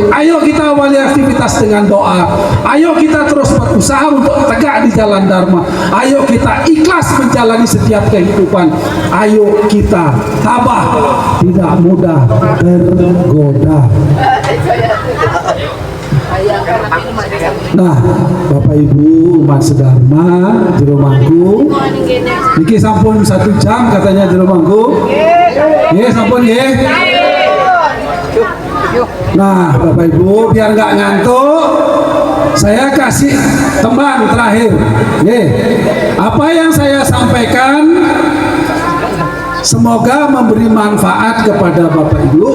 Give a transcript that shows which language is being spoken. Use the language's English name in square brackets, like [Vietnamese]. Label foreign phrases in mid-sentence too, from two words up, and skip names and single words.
[Indonesian] Ayo kita awali aktivitas dengan doa. Ayo kita terus berusaha untuk tegak di jalan Dharma. Ayo kita ikhlas menjalani setiap kehidupan. Ayo kita tabah, tidak mudah tergoda. Nah, Bapak Ibu umat sedharma jero mangku niki sampun 1 jam katanya jero mangku. [Balinese] Nggih, sampun nggih. [Indonesian] Nah, Bapak Ibu biar nggak ngantuk, saya kasih tembang terakhir. Nggih. Apa yang saya sampaikan semoga memberi manfaat kepada Bapak Ibu.